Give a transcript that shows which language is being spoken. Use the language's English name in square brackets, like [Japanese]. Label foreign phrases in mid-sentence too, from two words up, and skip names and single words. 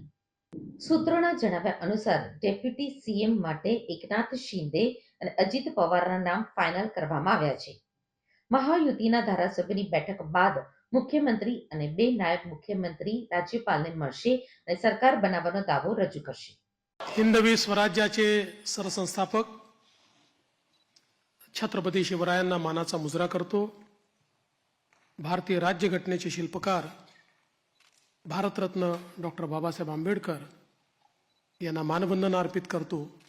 [Gujarati] સૂત્રોના જણાવ્યા અનુસાર ડેપ્યુટી સીએમ માટે એકનાથ શિંદે અને અજીત પવારના નામ ફાઇનલ કરવામાં આવ્યા છે। મહાયુતિના ધારાસભ્યની બેઠક બાદ મુખ્યમંત્રી અને બે નાયબ મુખ્યમંત્રી રાજ્યપાલને મળશે અને સરકાર બનાવવાનો દાવો રજૂ કરશે। [Marathi] हिंदवी स्वराज्याचे सरसंस्थापक छत्रपती शिवरायांना मानाचा मुजरा करतो। भारतीय राज्यघटनेचे शिल्पकार भारतरत्न डॉक्टर बाबासाहेब आंबेडकर यांना मानवंदना अर्पित करतो।